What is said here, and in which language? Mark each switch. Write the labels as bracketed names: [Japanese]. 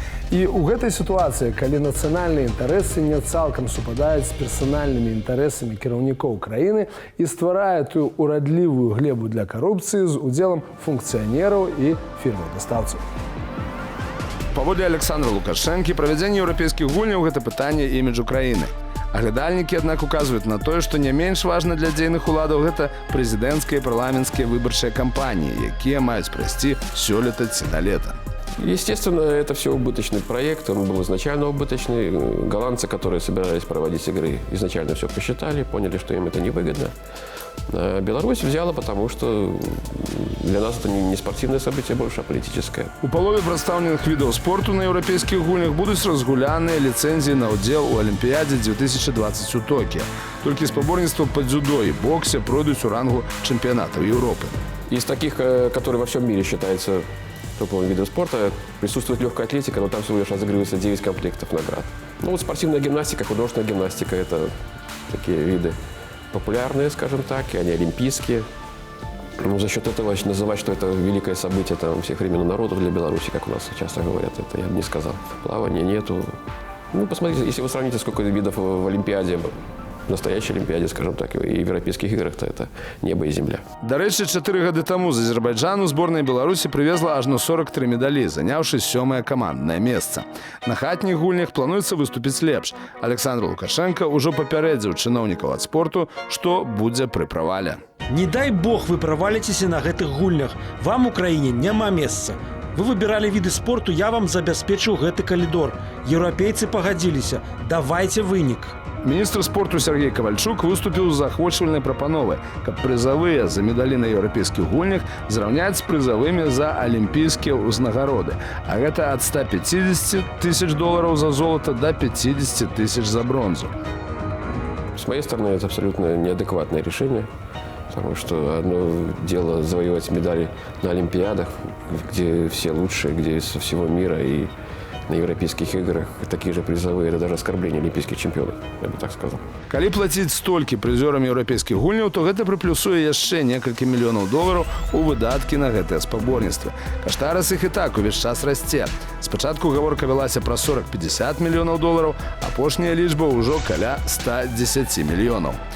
[Belarusian] І ў гэтай сітуацыі, калі нацыянальныя інтарэсы не цалкам супадаюць з персанальнымі інтарэсамі кіраўнікоў краіны і стварае тую урадлівую глебу для карупцыі з удзелам функцыянераў і фірмаў-дастаўцаў. Паводле Александра Лукашэнкі, правядзенне еўрапейскіх гульняў – гэта пытанне іміджу краіны. Аглядальнікі, аднак, указваюць на тое, што не менш важна для дзейных уладаў гэта прэзідэнцкія і парламенцкія выбарчыя кампаніі, якія маюць прайсці сёлета ці да лета. [Russian] Естественно, это все убыточный проект, он был изначально убыточный. Голландцы, которые собирались проводить игры, изначально все посчитали, поняли, что им это невыгодно. А Беларусь взяла, потому что для нас это не спортивное событие больше, а политическое. [Belarusian] У палове прадстаўленых відаў спорту на еўрапейскіх гульнях будуць разгуляныя ліцэнзіі на ўдзел у Алімпіядзе 2020 у Токіа. Толькі спаборніцтва па дзюдо і боксе пройдуць у рангу чэмпіянатаў Еўропы. [Russian] Из таких, которые во всем мире считаются топовым видом спорта, присутствует легкая атлетика, но там всего лишь разыгрывается 9 комплектов наград. Ну вот спортивная гимнастика, художественная гимнастика – это такие виды популярные, скажем так, и они олимпийские. Ну, за счет этого называть, что это великое событие там, всех времен и народов для Беларуси, как у нас часто говорят, это я бы не сказал. Плавания нету. Ну, посмотрите, если вы сравните, сколько видов в Олимпиаде, в настоящей Олимпиаде, скажем так, и в Европейских играх, то это небо и земля. [Ukrainian] До речі, [Belarusian] 4 гады таму з Азербайджану зборная Беларусі прывезла ажно 43 медалі, заняўшы 7-е каманднае месца. На хатніх гульнях плануецца выступіць лепш. Александр Лукашенко ўжо папярэдзіў чыноўнікаў ад спорту, што будзе пры правале. Не дай бог вы праваліцеся на гэтых гульнях. Вам у краіне няма месца. Вы выбіралі віды спорту, я вам забяспечыў гэты калідор. Еўрапейцы пагадзіліся. Давайце вынік. Міністр спорту Сергей Ковальчук выступіў з ахвочвальнай прапановай, каб прызавыя за медалі на еўрапейскіх гульнях зраўняць з прызавымі за алімпійскія ўзнагароды. А гэта ад [Russian] 150 тысяч долларов за золото до 50 тысяч за бронзу. С моей стороны, это абсолютно неадекватное решение. Потому что одно дело завоевать медали на Олимпиадах, где все лучшие, где со всего мира, и на Европейских играх такие же призовые. Это даже оскорбление олимпийских чемпионов, я бы так сказал. [Belarusian] Калі плаціць столькі прызёрам еўрапейскіх гульняў, то гэта прыплюсуе яшчэ некалькі мільёнаў долараў у выдаткі на гэтыя спаборніцтвы. Каштарыс іх і так увесь час расце. Спачатку гаворка вялася пра 40-50 мільёнаў долараў, апошняя лічба ўжо каля 110 мільёнаў.